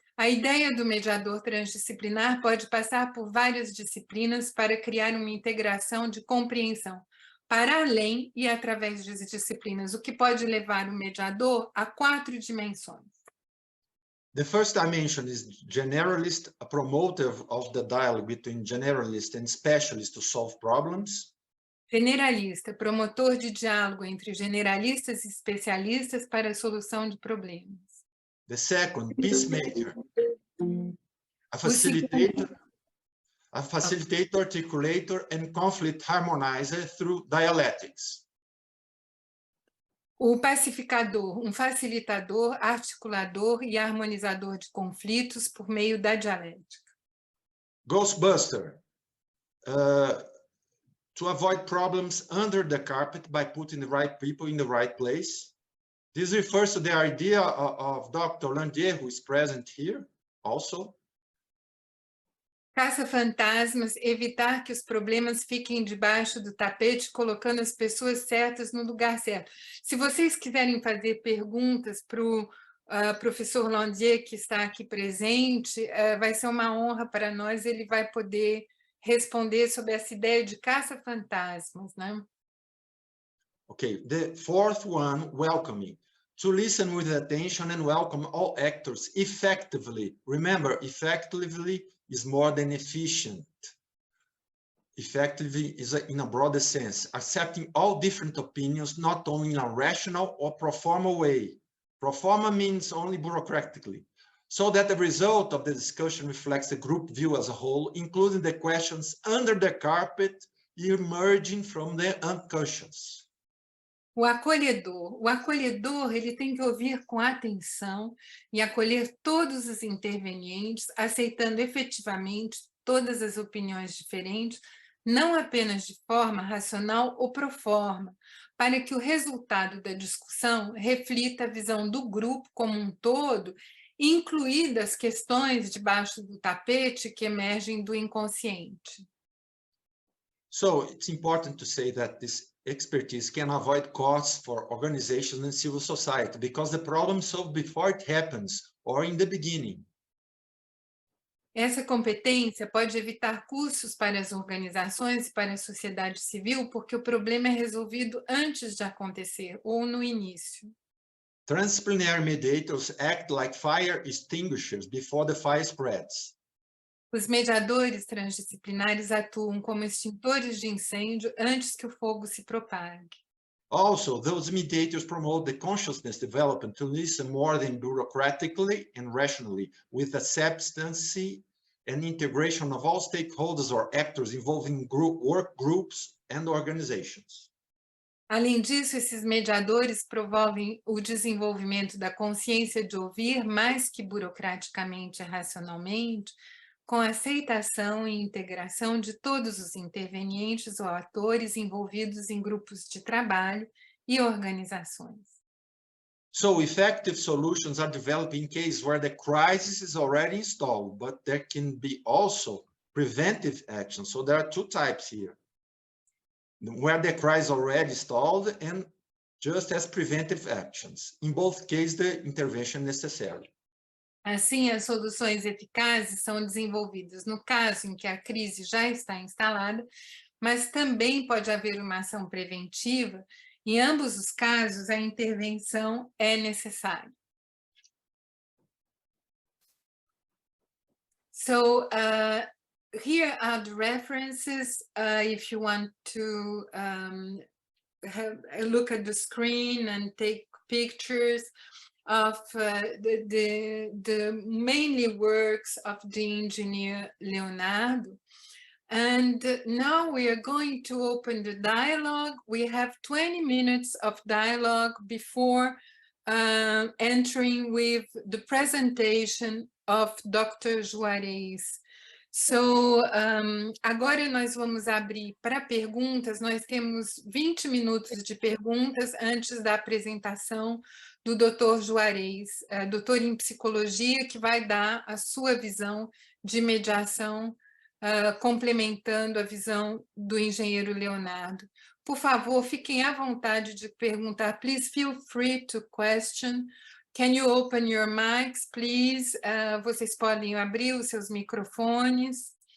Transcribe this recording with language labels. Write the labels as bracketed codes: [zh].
[pt] A ideia do mediador transdisciplinar pode passar por várias disciplinas para criar uma integração de compreensão para além e através das disciplinas, o que pode levar o mediador a 4 dimensões. [en] The first dimension is generalist, a promoter of the dialogue between generalist and specialist to solve problems. [pt] Generalista, promotor de diálogo entre generalistas e especialistas para a solução de problemas. [en] The second, peacemaker, a [pt] O segundo, [en] facilitator, articulator, and conflict harmonizer through dialectics. [pt] o pacificador, um facilitador, articulador e harmonizador de conflitos por meio da dialética. [en] Ghostbuster, to avoid problems under the carpet by putting the right people in the right place. This refers to the idea of Dr. Landier, who is present here also. [pt] Caça-fantasmas, evitar que os problemas fiquem debaixo do tapete, colocando as pessoas certas no lugar certo. Se vocês quiserem fazer perguntas para o professor Landier, que está aqui presente, vai ser uma honra para nós, ele vai poder responder sobre essa ideia de caça-fantasmas, né? [en] Okay, the fourth one, welcoming. To listen with attention and welcome all actors effectively. Remember, effectively is more than efficient. Effectively is in a broader sense, accepting all different opinions, not only in a rational or pro forma way. Pro forma means only bureaucratically, so that the result of the discussion reflects the group view as a whole, including the questions under the carpet emerging from the unconscious. [pt] O acolhedor, ele tem que ouvir com atenção e acolher todos os intervenientes, aceitando efetivamente todas as opiniões diferentes, não apenas de forma racional ou pro forma, para que o resultado da discussão reflita a visão do grupo como um todo, incluídas questões debaixo do tapete que emergem do inconsciente. [en] So it's important to say that this expertise can avoid costs for organizations and civil society because the problem is solved before it happens or in the beginning. [pt] Essa competência pode evitar custos para as organizações e para a sociedade civil, porque o problema é resolvido antes de acontecer ou no início. [en] Transdisciplinary mediators act like fire extinguishers before the fire spreads. [pt] Os mediadores transdisciplinares atuam como extintores de incêndio antes que o fogo se propague. [en] Also, those mediators promote the consciousness development to listen more than bureaucratically and rationally, with acceptance and integration of all stakeholders or actors involving work groups and organizations. [pt] Além disso, esses mediadores promovem o desenvolvimento da consciência de ouvir mais que burocraticamente e racionalmente, com aceitação e integração de todos os intervenientes ou atores envolvidos em grupos de trabalho e organizações. [en] So effective solutions are developed in cases where the crisis is already installed, but there can be also preventive action. So there are two types here, where the crisis is already installed and just as preventive actions. In both cases, the intervention is necessary. [pt] Assim, as soluções eficazes são desenvolvidas no caso em que a crise já está instalada, mas também pode haver uma ação preventiva. Em ambos os casos, a intervenção é necessária. [en] So, here are the references, if you want to have a look at the screen and take pictures of the mainly works of the engineer Leonardo. And now we are going to open the dialogue. We have 20 minutes of dialogue before entering with the presentation of Dr. Juarez. [pt] So, agora nós vamos abrir para perguntas. Nós temos 20 minutos de perguntas antes da apresentação do Dr. Juarez, doutor em psicologia, que vai dar a sua visão de mediação, complementando a visão do engenheiro Leonardo. Por favor, fiquem à vontade de perguntar. [en] Please feel free to question. Can you open your mics, please? [pt] Vocês podem abrir os seus microfones.